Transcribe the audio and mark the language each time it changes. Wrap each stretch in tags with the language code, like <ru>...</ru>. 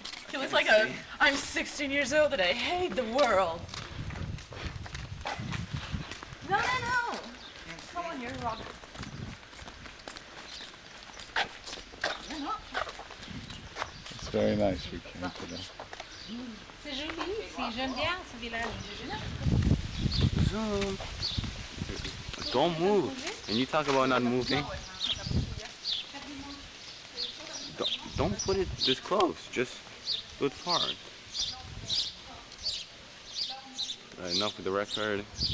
<en>He looks like I'm 16 years old and I hate the world. No. Come on, you're a rock. It's very nice we came today.</en> <fr>C'est joli ici, j'aime bien ce village.</fr> <en>Zoom. Don't move. And you talk about not moving. Don't put it this close. Just do it far. Right, enough with the record.</en>